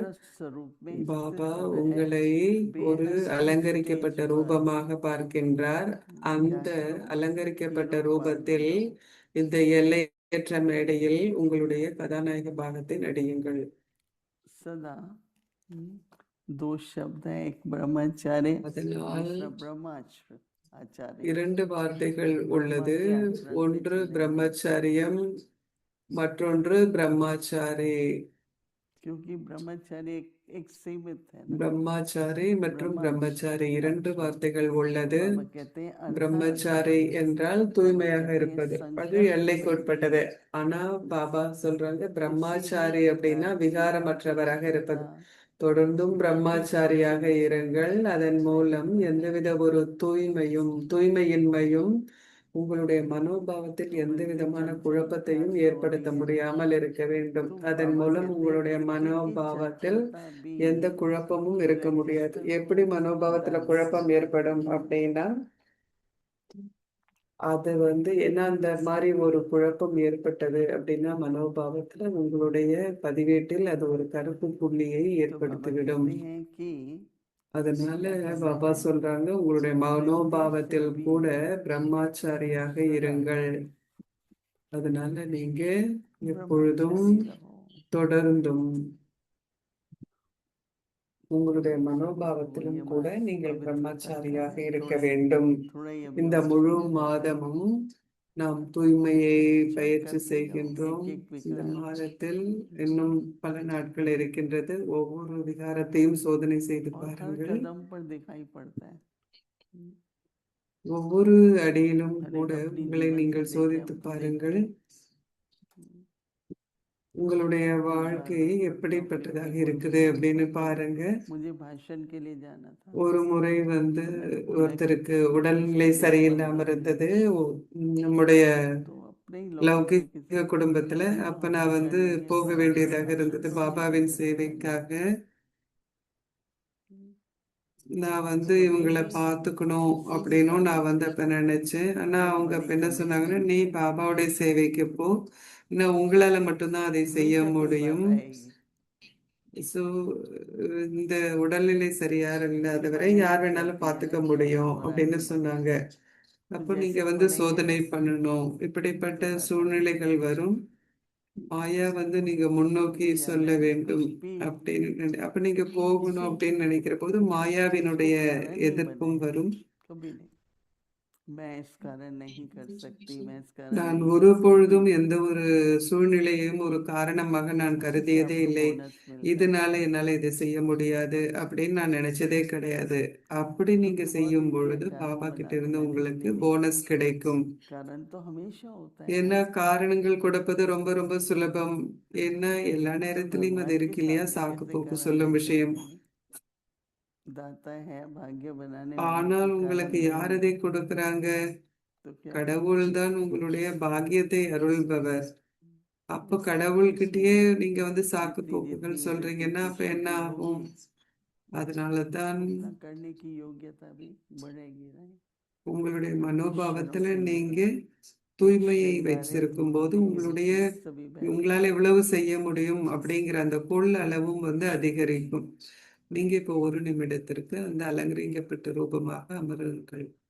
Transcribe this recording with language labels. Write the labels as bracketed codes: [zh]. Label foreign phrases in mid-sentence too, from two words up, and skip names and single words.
[hi] पवित्र स्वरूप में பாபா स्थित वह [ta] உங்களை ஒரு [hi] बेहद [ta] அலங்கரிக்கப்பட்ட [hi] स्टेज पर [ta] ரூபமாக பார்க்கின்றார். அந்த [hi] जाकर [ta] அலங்கரிக்கப்பட்ட [hi] हीरो पार्ट [ta] ரூபத்தில் [hi] बनाओ। [ta] இந்த எல்லையற்ற மேடையில் உங்களுடைய கதாநாயக பாகத்தை நடியுங்கள். [hi] सदा दो शब्द है, एक ब्रह्मचार्य [ta] அதனால் [hi] दूसरा ब्रह्माचार्य। [ta] இரண்டு வார்த்தைகள் உள்ளது. [hi] ब्रह्मा के आचरण पे [ta] ஒன்று [hi] चलेंगे [ta] பிரம்மச்சரியம், மற்றொன்று பிரம்மாச்சாரி. [hi] क्योंकि ब्रह्मचार्य एक सीमित है ना। [ta] பிரம்மாச்சாரி மற்றும் பிரம்மச்சாரி இரண்டு [hi] अच्छा, [ta] வார்த்தைகள் உள்ளது. [hi] बाबा कहते हैं अर्थात [ta] பிரம்மச்சாரி என்றால் [hi] बाबा [ta] தூய்மையாக [hi] कहते हैं [ta] இருப்பது, அது [hi] संकल्प [ta] எல்லைக்கு [hi] से [ta] உட்பட்டது. [hi] भी [ta] ஆனா பாபா சொல்றாங்க [hi] किसी भी [ta] பிரம்மாச்சாரி அப்படின்னா [hi] प्रकार की [ta] விகாரமற்றவராக இருப்பது. [hi] अपवित्रता [ta] தொடர்ந்தும் [hi] नहीं [ta] பிரம்மாச்சாரியாக [hi] होने [ta] இருங்கள். [hi] चाहिए। [ta] அதன் மூலம் எந்தவித ஒரு தூய்மையின்மையும் உங்களுடைய மனோபாவத்தில் எந்த [hi] वृत्ति [ta] விதமான [hi] चंचलता [ta] குழப்பத்தையும் [hi] से हो [ta] ஏற்படுத்த [hi] रही है [ta] முடியாமல் இருக்க வேண்டும். [hi] तो [ta] அதன் [hi] बाबा [ta] மூலம் [hi] कहते हैं [ta] உங்களுடைய [hi] वृत्ति की [ta] மனோபாவத்தில் [hi] चंचलता भी [ta] எந்த குழப்பமும் இருக்க முடியாது. [hi] register [ta] எப்படி [hi] हो [ta] மனோபாவத்துல [hi] डांस [ta] குழப்பம் ஏற்படும் அப்படின்னா, அது என்ன அந்த மாதிரி ஒரு குழப்பம் ஏற்பட்டது அப்படின்னா மனோபாவத்துல உங்களுடைய பதிவேட்டில் அது ஒரு கருப்பு புள்ளியை [hi] तो बाबा [ta] ஏற்படுத்திவிடும். [hi] कहते हैं कि [ta] அதனால [hi] उस [ta] பாபா [hi] समय [ta] சொல்றாங்க உங்களுடைய [hi] वृत्ति से [ta] மனோபாவத்தில் [hi] भी [ta] கூட பிரம்மாச்சாரியாக [hi] सदा [ta] இருங்கள். அதனால நீங்க எப்பொழுதும் [hi] ब्रह्मचारी रहो। [ta] தொடர்ந்தும் உங்களுடைய [hi] तो [ta] மனோபாவத்திலும் [hi] ये [ta] கூட [hi] मास [ta] நீங்கள் [hi] पवित्रता का [ta] பிரம்மச்சாரியாக [hi] है। [ta] இருக்க [hi] थोड़ा [ta] வேண்டும். [hi] थोड़ा ही [ta] இந்த [hi] अभ्यास [ta] முழு [hi] करने का है। [ta] மாதமும் நாம் தூய்மையை [hi] चेक [ta] பயிற்சி [hi] करते जाओ [ta] செய்கின்றோம். [hi] एक एक [ta] இந்த [hi] विकार। [ta] மாதத்தில் இன்னும் பல நாட்கள் இருக்கின்றது. ஒவ்வொரு விகாரத்தையும் சோதனை செய்து [hi] और हर [ta] பாருங்கள். [hi] कदम पर दिखाई पड़ता है। [ta] ஒவ்வொரு அடியிலும் [hi] हर [ta] கூட [hi] एक अपनी [ta] உங்களை [hi] जीवन [ta] நீங்கள் [hi] से देखें, [ta] சோதித்து [hi] हम तो [ta] பாருங்கள். [hi] देखते [ta] உங்களுடைய [hi] हैं। [ta] வாழ்க்கை [hi] एक बार [ta] எப்படிப்பட்டதாக [hi] नौकरी पे [ta] இருக்குது [hi] कोई [ta] அப்படின்னு [hi] था, [ta] பாருங்க. [hi] मुझे भाषण के लिए जाना था। [ta] ஒரு முறை [hi] तो मैंने बोला कि [ta] ஒருத்தருக்கு உடல்நிலை [hi] पिछले 10-15 [ta] சரியில்லாம [hi] दिन [ta] இருந்தது. நம்முடைய [hi] तो अपने ही लौकिक में किसी [ta] லௌகிக குடும்பத்துல. [hi] किसी को [ta] அப்ப நான் [hi] हॉस्पिटल नहीं है, [ta] போக [hi] बाबा के [ta] வேண்டியதாக [hi] भाषण [ta] இருந்தது [hi] तो नहीं कर [ta] பாபாவின் [hi] सकते। [ta] சேவைக்காக. நான் [hi] तो [ta] இவங்களை [hi] मेरी [ta] பார்த்துக்கணும் [hi] उस [ta] அப்படின்னும் நான் [hi] समय [ta] அப்ப நினைச்சேன். ஆனா [hi] बहुत [ta] அவங்க [hi] बड़ी [ta] அப்ப என்ன சொன்னாங்கன்னா, [hi] कमिटमेंट [ta] நீ [hi] है, [ta] பாபாவுடைய சேவைக்கு போ, இன்னும் உங்களால மட்டும்தான் அதை செய்ய [hi] हमेशा कोई [ta] முடியும். [hi] बात आएगी। [ta] ஸோ இந்த உடல்நிலை சரியா [hi] फिर [ta] இல்லாதவரை [hi] माया [ta] யார் [hi] ये [ta] வேணாலும் [hi] कहती है [ta] பார்த்துக்க [hi] ना कि [ta] முடியும் [hi] आप [ta] அப்படின்னு [hi] पराधीन हो। [ta] சொன்னாங்க. [hi] तो [ta] அப்போ நீங்க [hi] जैसे पढ़ेंगे [ta] சோதனை [hi] ना [ta] பண்ணணும். [hi] तो [ta] இப்படிப்பட்ட [hi] बात आएगी। [ta] சூழ்நிலைகள் வரும். மாயா நீங்க முன்னோக்கி [hi] मुझे [ta] சொல்ல [hi] जाना है, [ta] வேண்டும் [hi] कुछ भी [ta] அப்படின்னு அப்ப நீங்க போகணும் [hi] किसी [ta] அப்படின்னு நினைக்கிற போது [hi] चीज को [ta] மாயாவினுடைய [hi] कारण नहीं [ta] எதிர்ப்பும் [hi] बने, [ta] வரும். [hi] कभी नहीं। मैं इस कारण नहीं कर सकती, मैं इस कारण [ta] நான் [hi] नहीं [ta] ஒரு [hi] कर [ta] பொழுதும் [hi] सकती। [ta] எந்த ஒரு சூழ்நிலையையும் ஒரு காரணமாக நான் [hi] उसी से [ta] கருதியதே [hi] आपको [ta] இல்லை. [hi] बोनस मिलता [ta] இதனால [hi] है, [ta] என்னால இதை செய்ய முடியாது அப்படின்னு நான் நினைச்சதே கிடையாது. அப்படி நீங்க [hi] क्योंकि बहुत [ta] செய்யும் [hi] दुनिया [ta] பொழுது [hi] कारण [ta] பாபா கிட்ட [hi] बनाती [ta] இருந்து [hi] है, [ta] உங்களுக்கு [hi] लेकिन [ta] போனஸ் கிடைக்கும். [hi] कारण तो हमेशा होता है [ta] ஏன்னா [hi] ना। [ta] காரணங்கள் கொடுப்பது ரொம்ப ரொம்ப சுலபம். ஏன்னா எல்லா [hi] तो [ta] நேரத்திலயும் அது [hi] भगवान के [ta] இருக்கு இல்லையா, [hi] सामने [ta] சாக்கு [hi] कैसे [ta] போக்கு [hi] कारण [ta] சொல்லும் [hi] दे [ta] விஷயம். [hi] सकते हैं? दाता है, भाग्य बनाने वाला [ta] ஆனால் [hi] तो [ta] உங்களுக்கு [hi] कारण [ta] யார் [hi] नहीं [ta] அதை [hi] है। [ta] கொடுக்கறாங்க? [hi] तो क्या [ta] கடவுள்தான் உங்களுடைய பாக்கியத்தை அருள்பவர். அப்போ கடவுள்கிட்டயே நீங்க சாக்கு [hi] जितनी [ta] போக்குகள் [hi] जितनी [ta] சொல்றீங்கன்னா அப்ப [hi] वृत्ति [ta] என்ன [hi] शुद्ध [ta] ஆகும்? [hi] होगी, [ta] அதனாலதான் [hi] उतना करने की योग्यता भी बढ़ेगी। [ta] உங்களுடைய [hi] तो इन क्षणों [ta] மனோபாவத்துல [hi] के लिए [ta] நீங்க தூய்மையை [hi] श्रृंगारित [ta] வச்சிருக்கும் போது [hi] मूर्ति [ta] உங்களுடைய [hi] में सभी बैठ [ta] உங்களால எவ்வளவு செய்ய முடியும் அப்படிங்கிற அந்த கொள் அளவும் அதிகரிக்கும். நீங்க இப்போ ஒரு நிமிடத்திற்கு அந்த அலங்கரிக்கப்பட்ட ரூபமாக அமருங்கள்.